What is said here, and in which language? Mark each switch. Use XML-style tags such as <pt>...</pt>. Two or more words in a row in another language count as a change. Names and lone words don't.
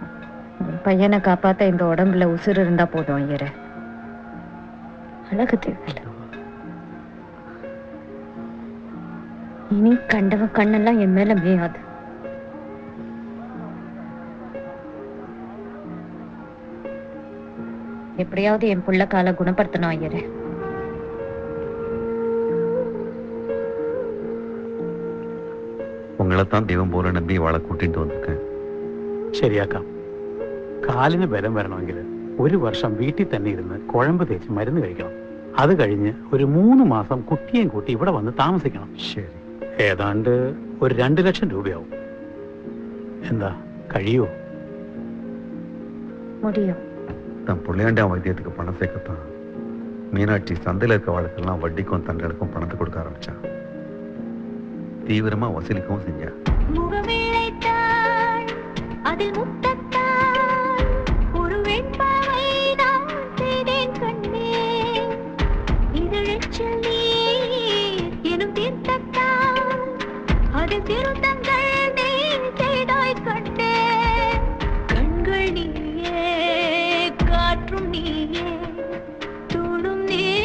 <ta>பையனை காப்பாத்த இந்த உடம்புல உசுறு இருந்தா போதும் ஐயரே அழகு தேவையில்லை இனி கண்டவன் கண்ணெல்லாம் என் மேல மேயாது எப்படியாவது என் புள்ள கால குணப்படுத்தணும் ஐயரே உங்களைத்தான் தெய்வம் போல நம்பி வாழை கூட்டிட்டு வந்திருக்கேன்.</ta> <ml>ശരിയാക്കാം. കാലിന് ബലം വരണമെങ്കിൽ ഒരു വർഷം വീട്ടിൽ തന്നെ ഇരുന്ന് കുഴമ്പ് തേച്ച് മരുന്ന് കഴിക്കണം. അത് കഴിഞ്ഞ് ഒരു 3 മാസം കുട്ടിയെയും കൂട്ടി ഇവിടെ വന്ന് താമസിക്കണം. ശരി. ഏതാണ്ട് ഒരു 2 ലക്ഷം രൂപയാവും. എന്താ കഴിയുമോ?</ml> <ta>முடியும். தன் பிள்ளையாண்டா வைத்தியத்துக்கு பணம் சேர்க்கத்தான் மீனாட்சி சந்தையில் இருக்க வாழ்க்கெல்லாம் வட்டிக்கும் தங்களுக்கும் பணத்தை கொடுக்க ஆரம்பிச்சா. தீவிரமா வசூலிக்கவும் செஞ்சா. அதில் முத்தத்தால் ஒரு வெண்பாவை நான் செய்தேன் கண்ணே இதழச்சில் நீர் எனும் தீர்த்தத்தால் அதில் திருத்தங்கள் நீ செய்தாய் கண்ணே கண்கள் நீயே காற்றும் நீயே தோடும் நீ</ta>